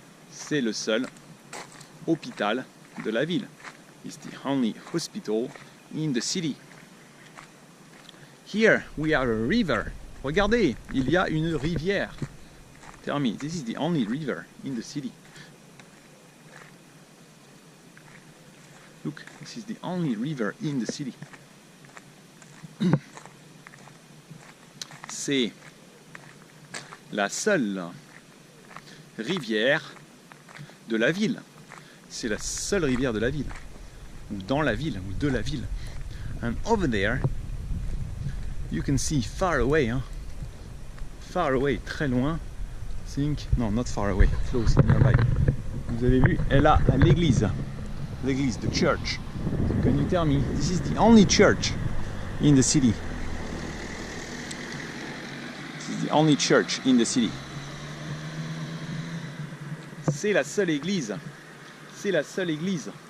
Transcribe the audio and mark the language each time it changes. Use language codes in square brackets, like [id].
[fr] C'est le seul hôpital de la ville. [en] It's the only hospital in the city. Here we are a river. [fr] Regardez, il y a une rivière. [en] Tell me, this is the only river in the city. Look, this is the only river in the city. [fr] C'est la seule rivière de la ville. C'est la seule rivière de la ville. Ou dans la ville, ou de la ville. [en] And over there, you can see far away, hein? Far away, [fr] très loin. [en] No, not far away, close, nearby. [fr] Vous avez vu, elle a l'église. [en] L'église, the church. Can you tell me, this is the only church in the city. This is the only church in the city. [fr] C'est la seule église. C'est la seule église